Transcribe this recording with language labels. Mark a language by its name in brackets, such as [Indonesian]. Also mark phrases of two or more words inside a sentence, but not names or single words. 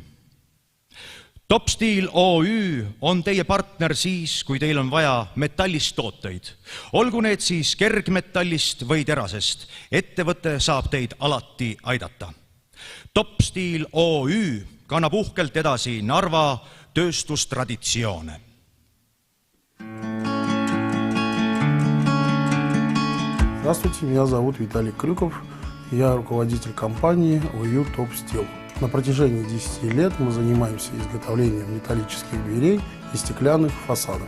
[Estonian] Top Steel OÜ on teie partner siis, kui teil on vaja metallist tooteid. Olgu need siis kergmetallist või terasest. Ettevõte saab teid alati aidata. Top Steel OÜ kannab uhkelt edasi Narva tööstustraditsioone. [Russian] Здравствуйте, меня зовут Виталий Крюков. Я руководитель компании OÜ Top Steel. На протяжении 10 лет мы занимаемся изготовлением металлических дверей и стеклянных фасадов.